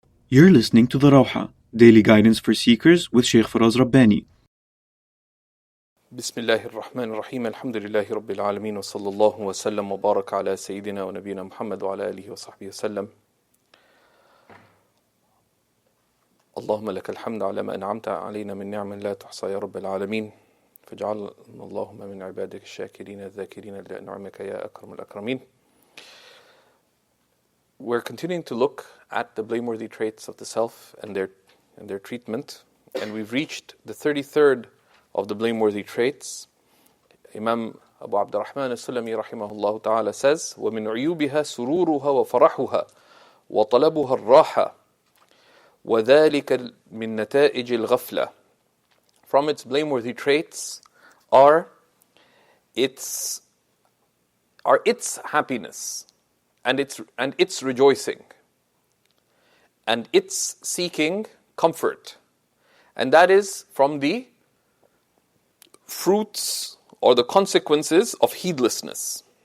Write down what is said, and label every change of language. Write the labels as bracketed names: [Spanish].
[English] You're listening to The Rawha, Daily Guidance for Seekers with Shaykh Faraz Rabbani. [Arabic] بسم الله الرحمن الرحيم الحمد لله رب العالمين وصلى الله وسلم وبارك على سيدنا ونبينا محمد وعلى آله وصحبه وسلم. اللهم لك الحمد على ما أنعمت علينا من نعم لا تحصى يا رب العالمين، فاجعلنا اللهم من عبادك الشاكرين الذاكرين لنعمك يا أكرم الأكرمين. [English] We're continuing to look at the blameworthy traits of the self and their treatment, and we've reached the 33rd of the blameworthy traits. [Arabic] Imam Abu Abdulrahman al-Sulami rahimahullah ta'ala says, وَمِنْ عُيُوبِهَا سُرُورُهَا وَفَرَحُهَا وَطَلَبُهَا الرَّاحَةِ وَذَلِكَ مِنْ نَتَائِجِ الْغَفْلَةِ. [English] From its blameworthy traits are its happiness and its rejoicing and its seeking comfort, and that is from the fruits or the consequences of heedlessness.